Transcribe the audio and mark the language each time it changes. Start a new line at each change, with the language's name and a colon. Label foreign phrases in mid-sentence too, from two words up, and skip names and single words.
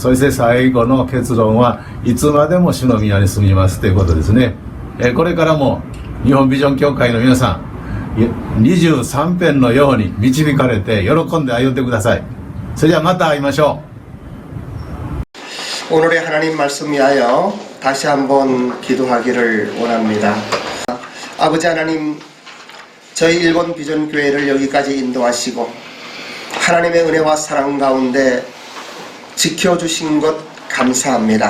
Japanese: そして最後の結論はいつまでも主の宮に住みますということですね。これからも日本ビジョン協会の皆さん、23編のように導かれて喜んで歩んでください。それではまた会いましょう。
Korean: 오늘의 하나님 말씀 위하여 다시 한번 기도하기를 원합니다. 아버지 하나님, 저희 일본 비전 교회를 여기까지 인도하시고 하나님의 은혜와 사랑 가운데 지켜주신 것 감사합니다.